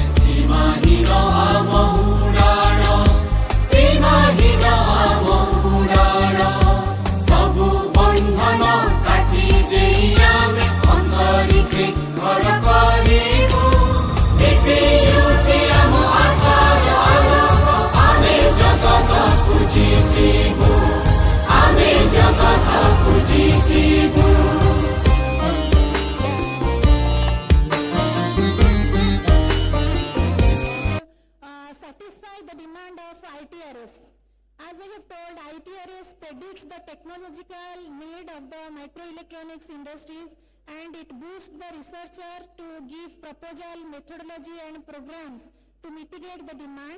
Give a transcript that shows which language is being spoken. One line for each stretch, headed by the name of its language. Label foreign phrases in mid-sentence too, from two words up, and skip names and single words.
Odia: ସୀମାହୀନ ଆମ ଉଡ଼ାଣ ସୀମାହୀନ ଆମ ଉଡ଼ାଣ ସବୁ ବନ୍ଧନ କାଟି ଦେଇ ଆମେ ଅନ୍ତରିକ୍ଷେ ଘର କରିବୁ ଏବେ ଉଠେ ଆମ ଆଶାର ଆଲୋକ ଆମେ ଜଗତକୁ ଜିତିବୁ ଆମେ ଜଗତକୁ ଜିତିବୁ
English: satisfy the demand of ITRS. As I have told, ITRS predicts the technological need of the microelectronics industries and it boosts the researcher to give proposal, methodology and programs to mitigate the demand.